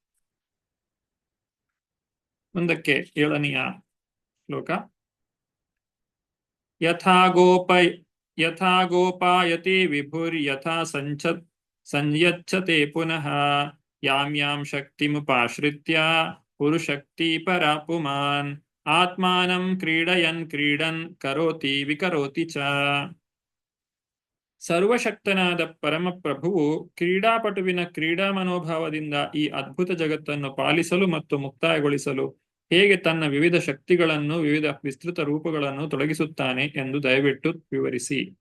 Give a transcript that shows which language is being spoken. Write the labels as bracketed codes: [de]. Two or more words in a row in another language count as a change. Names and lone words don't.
[kn] ಮುಂದಕ್ಕೆ 7ನೆಯ ಶ್ಲೋಕ. [sa] ಯಥಾ ಗೋಪಾಯತಿ ವಿಭುರ್ಯಥಾ ಸಂಯಚ್ಛತೆ ಪುನಃ ಯಾಂ ಶಕ್ತಿಮುಪಾಶ್ರಿತ್ಯ ಪುರುಶಕ್ತಿ ಪರಾ ಪುಮಾನ್ ಆತ್ಮಾನಂ ಕ್ರೀಡನ್ ಕರೋತಿ ವಿಕರೋತಿ ಚ. [kn] ಸರ್ವಶಕ್ತನಾದ ಪರಮಪ್ರಭುವು ಕ್ರೀಡಾಪಟುವಿನ ಕ್ರೀಡಾ ಮನೋಭಾವದಿಂದ ಈ ಅದ್ಭುತ ಜಗತ್ತನ್ನು ಪಾಲಿಸಲು ಮತ್ತು ಮುಕ್ತಾಯಗೊಳಿಸಲು ಹೇಗೆ ತನ್ನ ವಿವಿಧ ಶಕ್ತಿಗಳನ್ನು, ವಿವಿಧ ವಿಸ್ತೃತ ರೂಪಗಳನ್ನು ತೊಡಗಿಸುತ್ತಾನೆ ಎಂದು ದಯವಿಟ್ಟು ವಿವರಿಸಿ.